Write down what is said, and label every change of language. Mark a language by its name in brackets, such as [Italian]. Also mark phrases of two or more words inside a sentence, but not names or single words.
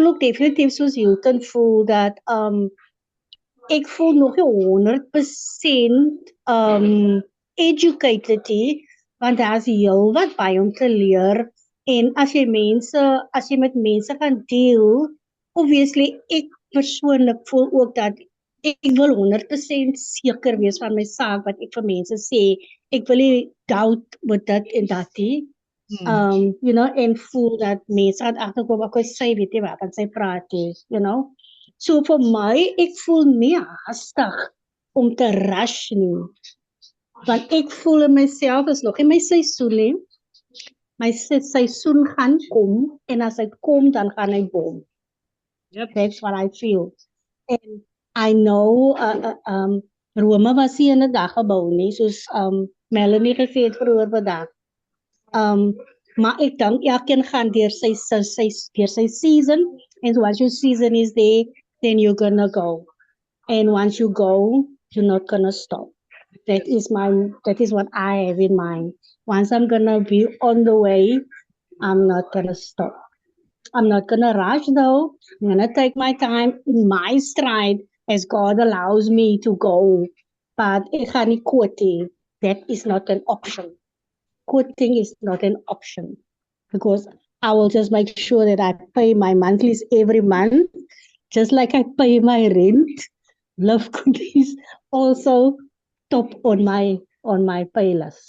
[Afrikaans] ook definitief soos Hilton voel dat ek voel nog nie 100% educated nie, want daar is heel wat by om te leer, en as jy met mense gaan deel, obviously ek persoonlik voel ook dat ek wil 100% seker wees van my saak wat ek vir mense sê. Ek wil nie doubt met dit en dat nie. [English] You know, [Afrikaans] en voel dat mense gaan agterkom, ek sê weet jy wat, en sy praat nie, [English] you know. [Afrikaans] So vir my, ek voel nie haastig om te rush nie. Want ek voel in myself is nog in my seisoen nie. My seisoen gaan kom, en as hy kom, dan gaan hy bom. Yep. [English] That's what I feel. And I know, Rome [Afrikaans] was hier in 'n dag gebou nie, soos Melanie gesê het vroeër vandag. Maar ek dink elkeen gaan deur sy [English] season, and once your season is there, then you're gonna go. And once you go, you're not gonna stop. That is what I have in mind. Once I'm gonna be on the way, I'm not gonna stop. I'm not gonna rush though. I'm gonna take my time in my stride as God allows me to go. But [Afrikaans] ek gaan nie [English] quitting. That is not an option. Quitting is not an option because I will just make sure that I pay my monthlies every month, just like I pay my rent. Love cookies also top on my pay list.